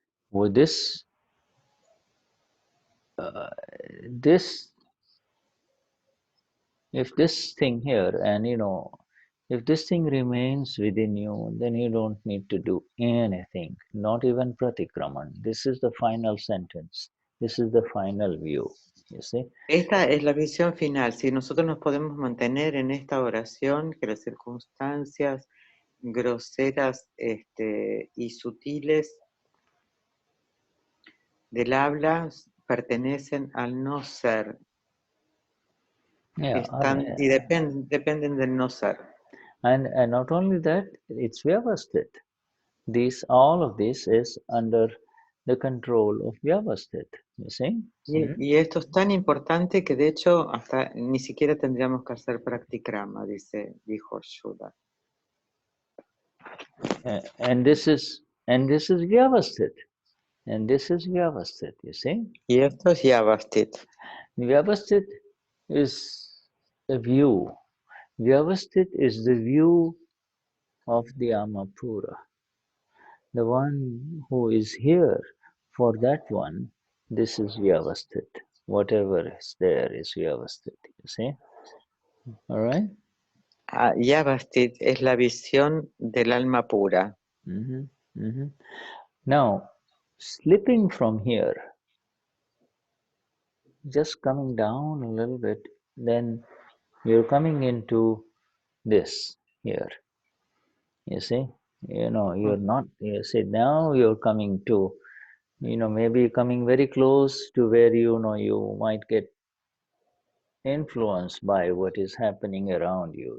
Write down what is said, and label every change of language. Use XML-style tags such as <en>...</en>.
<en>With this if this thing here, and if this thing remains within you, then you don't need to do anything, not even pratikraman. This is the final sentence. This is the final view. You see?</en> <es>Esta es la visión final. Si nosotros nos podemos mantener en esta oración, que las circunstancias groseras y sutiles del habla pertenecen al no ser.</es> <en>Yeah,</en> <es>y dependen del no ser.</es> <en>And not only that, it's vyavasthit. All of this is under the control of vyavasthit. You see?</en> <es>Y esto es tan importante que de hecho hasta ni siquiera tendríamos que hacer practikrama, dijo Shuddha.</es> <en>And this is And this is Vyavasthit. And this is Vyavasthit, you see?</en> <es>Y esto es Yavasthit.</es> <en>Vyavasthit is a view. Vyavasthit is the view of the Amapura. The one who is here, for that one, this is Vyavasthit. Whatever is there is Vyavasthit, you see? All right?</en> <es>Yavasthit es la visión del alma pura.</es> <en>Now, slipping from here, just coming down a little bit, then you're coming into this here. You see? You're not, you see, now you're coming to, maybe coming very close to where you might get influenced by what is happening around you.</en>